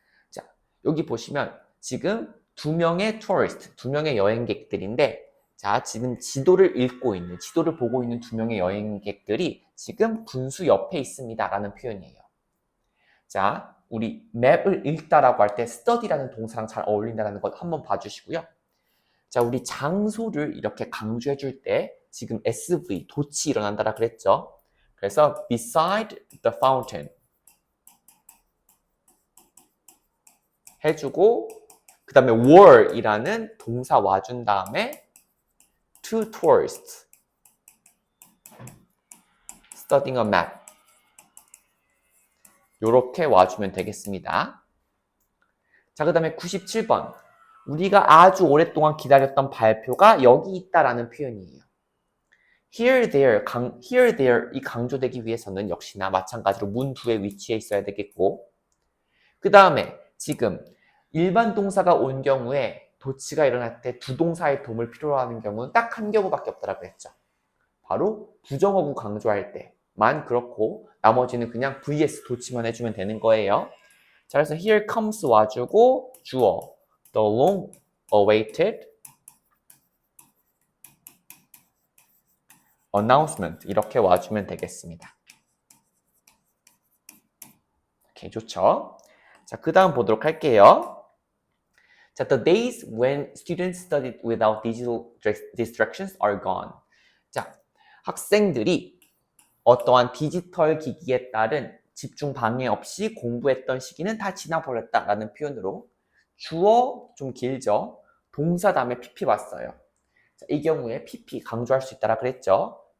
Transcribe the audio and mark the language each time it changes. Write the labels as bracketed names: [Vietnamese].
[Korean] 자, 여기 보시면 지금 두 명의 여행객들인데 자, 지금 지도를 보고 있는 두 명의 여행객들이 지금 분수 옆에 있습니다. 라는 표현이에요. 자, 우리 맵을 읽다라고 할 때 study라는 동사랑 잘 어울린다는 것 한번 봐주시고요. 자, 우리 장소를 이렇게 강조해 줄 때 지금 SV, 도치 일어난다라 그랬죠. 그래서 [English] beside the fountain [Korean] 해주고 그 다음에 were이라는 동사 와준 다음에 [English] to tourists studying a map [Korean] 요렇게 와주면 되겠습니다. 자, 그 다음에 97번. 우리가 아주 오랫동안 기다렸던 발표가 여기 있다라는 표현이에요. here, there 이 강조되기 위해서는 역시나 마찬가지로 문부의 위치에 있어야 되겠고 그 다음에 지금 일반 동사가 온 경우에 도치가 일어날 때 두 동사의 도움을 필요로 하는 경우는 딱 한 경우밖에 없다라고 했죠. 바로 부정어구 강조할 때만 그렇고 나머지는 그냥 vs 도치만 해주면 되는 거예요. 자, 그래서 [English] here comes [Korean] 와주고 주어 [English] the long awaited announcement [Korean] 이렇게 와주면 되겠습니다. 오케이, 좋죠? 자, 그 다음 보도록 할게요. [English] 자, the days when students studied without digital distractions are gone. [Korean] 자, 학생들이 어떠한 디지털 기기에 따른 집중 방해 없이 공부했던 시기는 다 지나버렸다라는 표현으로 주어 좀 길죠? 동사 다음에 pp 왔어요. 자, 이 경우에 pp 강조할 수 있다라 그랬죠?